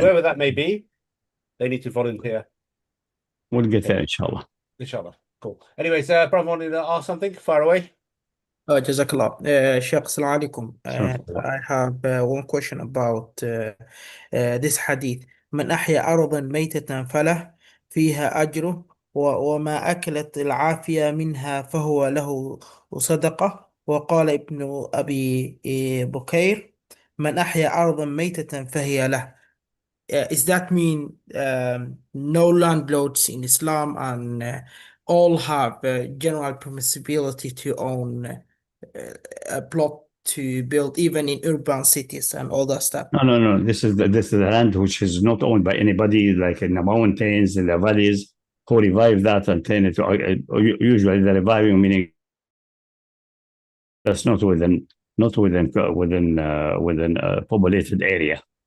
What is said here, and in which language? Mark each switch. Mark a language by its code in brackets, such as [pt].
[en] Whoever that may be, they need to volunteer. We'll get there, inshallah. Inshallah. Cool. Anyways, brother wanted to ask something. Far away. Jazakallah. Sheikh, Assalamu alaikum. And I have one question about this hadith. [ar] من أحيا أرضا ميتة فله فيها أجره وما أكلت العافية منها فهو له صدقة. وقال ابن أبي بكير من أحيا أرضا ميتة فهي له. [en] Is that mean no landlords in Islam and all have general permissibility to own a plot to build even in urban cities and all that stuff? No. This is the land which is not owned by anybody, like in the mountains, in the valleys, who revive that and turn it to, usually the reviving meaning that's not within a populated area.